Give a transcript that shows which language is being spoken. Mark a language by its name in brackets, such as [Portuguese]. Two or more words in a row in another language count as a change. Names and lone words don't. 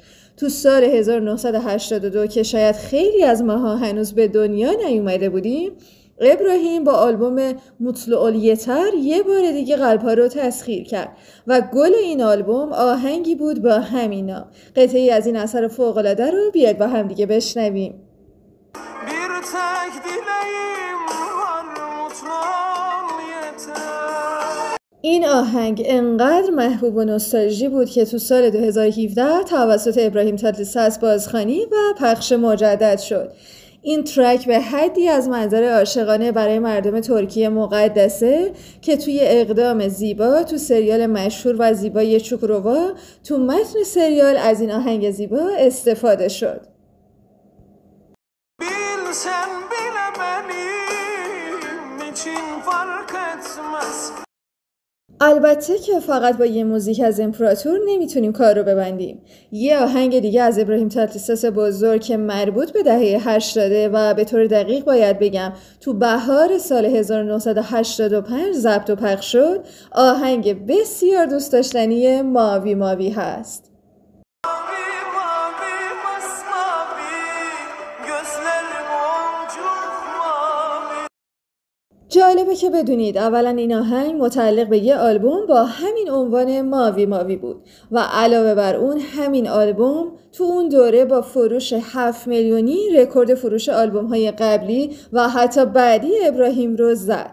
[Persian] تو سال 1982 که شاید خیلی از ماها هنوز به دنیا نیومده بودیم، ابراهیم با آلبوم مطلع یه بار دیگه قلب‌ها رو تسخیر کرد و گل این آلبوم آهنگی بود با همین نام. قطعی از این اثر فوق‌العاده رو بیاید با هم دیگه بشنویم. [Turkish] Bir tek dileğim var mutluğum yeter. [Persian] این آهنگ انقدر محبوب و نوستالژی بود که تو سال 2017 توسط ابراهیم تاتلیساس بازخوانی و پخش مجدد شد. این ترک به حدی از منظر عاشقانه برای مردم ترکیه مقدسه که توی اقدام زیبا تو سریال مشهور و زیبای چوکرووا تو متن سریال از این آهنگ زیبا استفاده شد. [Turkish] Bilsen bile benim için fark etmez. [Persian] البته که فقط با یه موزیک از امپراتور نمیتونیم کار رو ببندیم. یه آهنگ دیگه از ابراهیم تاتلیساس بزرگ که مربوط به دهه 80 و به طور دقیق باید بگم تو بهار سال 1985 ضبط و پخش شد، آهنگ بسیار دوست داشتنی ماوی ماوی هست. [Turkish] Mavi mavi masmavi gözlerim olcu mavi. [Persian] جالبه که بدونید اولا این آهنگ متعلق به یه آلبوم با همین عنوان ماوی ماوی بود و علاوه بر اون همین آلبوم تو اون دوره با فروش 7 میلیونی رکورد فروش آلبوم‌های قبلی و حتی بعدی ابراهیم رو زد.